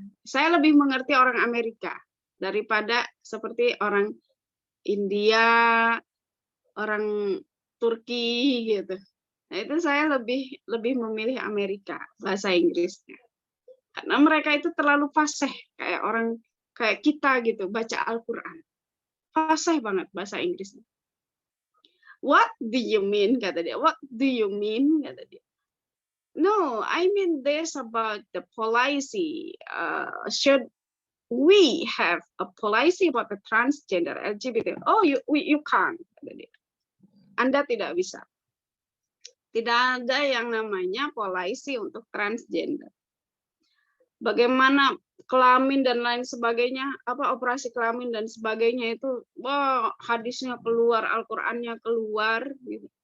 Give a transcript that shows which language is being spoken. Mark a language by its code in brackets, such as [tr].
[id] Saya lebih mengerti orang Amerika daripada seperti orang India, orang Turki gitu. Nah, itu saya lebih memilih Amerika bahasa Inggrisnya. Karena mereka itu terlalu fasih kayak kita gitu baca Al-Qur'an. Fasih banget bahasa Inggrisnya. [en] What do you mean, [id] kata dia. [en] What do you mean, kata dia. No, I mean this about the policy. Should we have a policy about the transgender LGBT? Oh, you can't, [id] kata dia. Anda tidak bisa. Tidak ada yang namanya polisi untuk transgender. Bagaimana kelamin dan lain sebagainya, operasi kelamin dan sebagainya itu, wah, hadisnya keluar, Al-Qur'annya keluar gitu.